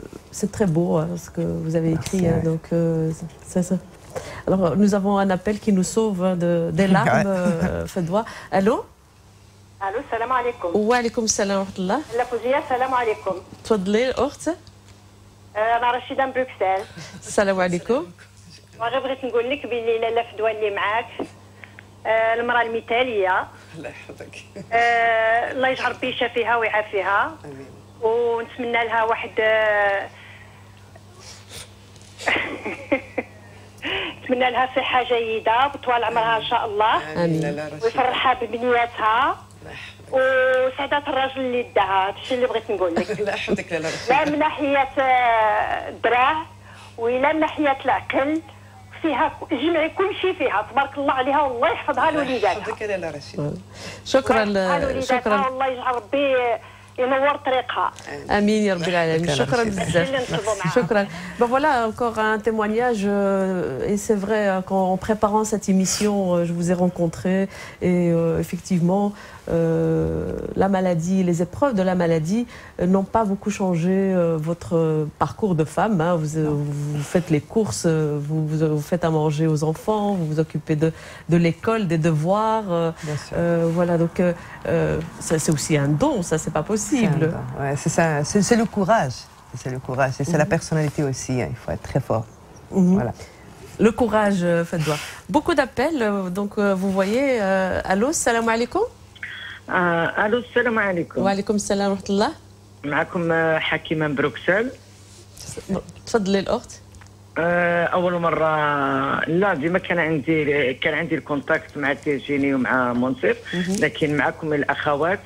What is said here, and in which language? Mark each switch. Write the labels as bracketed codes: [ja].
[fr] C'est très beau ce que vous avez écrit. Donc, c'est ça. Alors, nous avons un appel qui nous sauve des larmes. Fedwa. Allô? [ar] الو السلام عليكم. وعليكم السلام ورحمه الله. لا فوزيه السلام عليكم. تفضلي الاخت. انا رشيده من بروكسل. السلام عليكم. وغير بغيت نقول لك بلي لاله فدوى اللي معاك المراه المثاليه. الله يحفظك. الله يجعل ربي يشافيها ويعافيها. امين. ونتمنى لها واحد نتمنى لها صحه جيده وطوال عمرها ان شاء الله. امين. ويفرحها ببنياتها وسعادة الراجل اللي داها. هذا الشيء اللي بغيت نقول لك. الله يحفظك لا لا من ناحيه الدراه ولا من ناحيه العقل فيها جمعي كل شيء فيها تبارك الله عليها والله يحفظها لوليداتها. شكرا شكرا والله يجعل ربي ينور طريقها. امين يا رب العالمين. شكرا بزاف. شكرا. [fr] Ben voilà encore un témoignage et c'est vrai qu'en préparant cette émission je vous ai rencontré et effectivement la maladie, les épreuves de la maladie n'ont pas beaucoup changé votre parcours de femme. Hein. Vous faites les courses, vous faites à manger aux enfants, vous vous occupez de l'école, des devoirs. Voilà, donc c'est aussi un don, ça c'est pas possible. Ouais, c'est ça, c'est le courage. C'est le courage et c'est la personnalité aussi, hein. Il faut être très fort. Voilà. Le courage, Fadwa. Beaucoup d'appels, donc vous voyez. [ar] Allô, salam alaikum. الو السلام عليكم. وعليكم السلام ورحمه الله. معكم حكيمه من بروكسل. تفضلي الاخت. اول مره لا ديما كان عندي الكونتاكت مع تيجيني ومع منصف لكن معكم الاخوات.